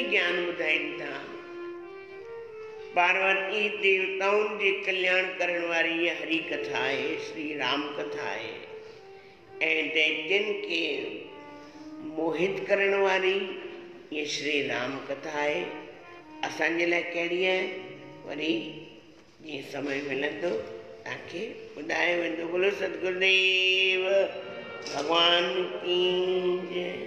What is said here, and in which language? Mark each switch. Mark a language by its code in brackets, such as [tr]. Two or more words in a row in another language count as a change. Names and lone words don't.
[sd] कल्याण ॿुधाइनि था। पार्वती देवताउनि जे कल्याण करण वारी इहा हरि कथा आहे, श्री राम कथा आहे। ऐं दैत्यनि खे मोहित करण वारी ये श्री राम कथा है। असांजे लाइ कहिड़ी आहे वरी जीअं समय मिलंदो तव्हांखे ॿुधायो वेंदो। [hi] बोलो सतगुरुदेव भगवान की जय।